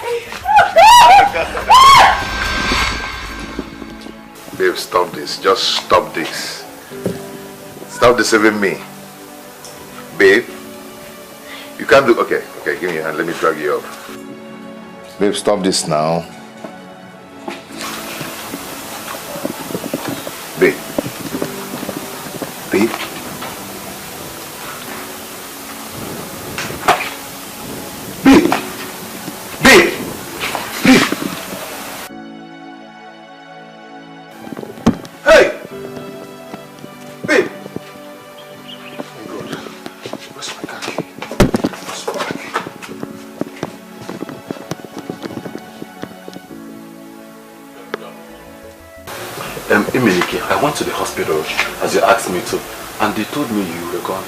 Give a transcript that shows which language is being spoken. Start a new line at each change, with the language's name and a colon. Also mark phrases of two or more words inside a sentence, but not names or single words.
English: Babe, stop this. Just stop this. Stop deceiving me. Babe, you can't do... Okay, give me your hand. Let me drag you up. Babe, stop this now. Babe. Babe. Babe. Babe. Babe. Hey! Babe. Oh God. Where's my khaki? Where's my khaki? Emenike, I went to the hospital as you asked me to, and they told me you were gone.